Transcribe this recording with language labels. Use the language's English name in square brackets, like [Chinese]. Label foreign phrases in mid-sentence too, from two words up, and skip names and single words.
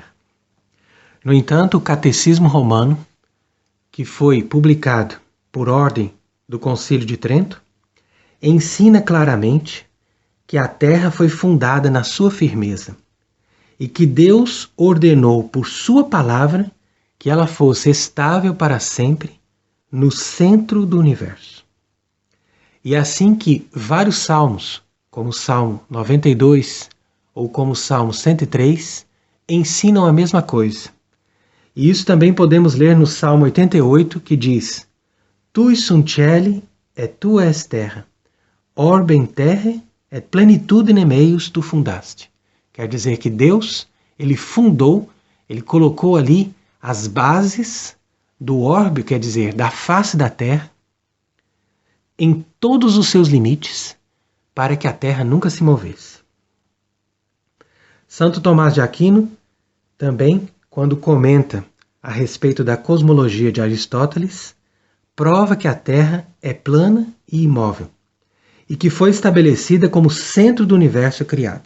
[Portuguese] No entanto, o Catecismo Romano, que foi publicado por ordem do Concílio de Trento, ensina claramente que a Terra foi fundada na sua firmeza e que Deus ordenou por sua palavra que ela fosse estável para sempre no centro do universo. E é assim que vários salmos, como o Salmo 92 ou como o Salmo 103, ensinam a mesma coisa. E isso também podemos ler no Salmo 88, que diz: [Latin] Tui sunt celi et tua est terra, orbem terre et plenitudine meius tu fundaste. [Portuguese] Quer dizer que Deus, ele fundou, ele colocou ali as bases do orbe, quer dizer, da face da Terra, em todos os seus limites, para que a Terra nunca se movesse. Santo Tomás de Aquino, também, quando comenta a respeito da cosmologia de Aristóteles, prova que a Terra é plana e imóvel, e que foi estabelecida como centro do universo criado.